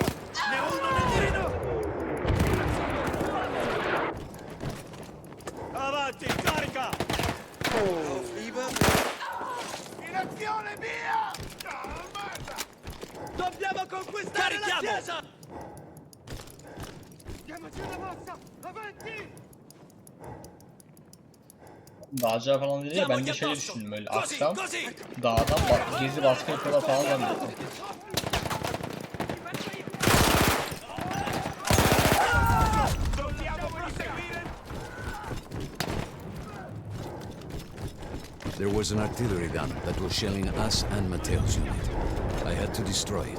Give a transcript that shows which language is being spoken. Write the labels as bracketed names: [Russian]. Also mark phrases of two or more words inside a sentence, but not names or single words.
[Italian] Ne ho uno nel mirino! Avanti, carica! In azione, via! Merda! Dobbiamo conquistare la chiesa! Diamoci una mossa! Avanti! [Turkish] Dağcılar falan dedi ya, ben de şey düşündüm, böyle akşam dağdan gezi baskı yapıyorlar falan zannettim. [English] There was an artillery gun that was shelling us and Mateo's unit. I had to destroy it.